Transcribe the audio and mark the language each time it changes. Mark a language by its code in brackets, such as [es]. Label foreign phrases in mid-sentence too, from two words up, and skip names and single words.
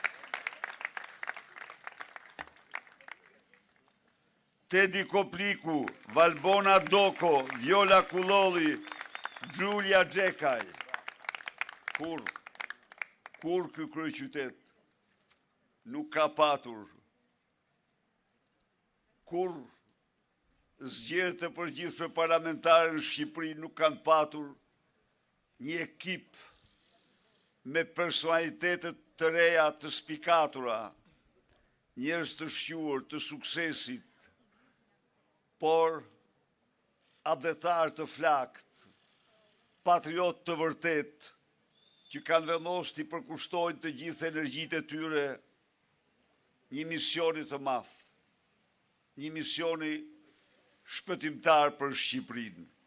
[sq] Tedi Kopliku, Valbona Doko, Viola Kulolli, Giulia Gjekaj. Kur ky kryeqytet nuk ka patur, kur zgjedhjet e përgjithshme parlamentare në Shqipëri nuk kanë patur një ekip me personalitetet të reja të spikatura, njerëz të shquar, të suksesit, por adhetar të flakt, patriot të vërtet, që kanë vendosur të përkushtojnë të gjithë energjitë e tyre një misioni të madh, një misioni shpëtimtar për Shqipërinë.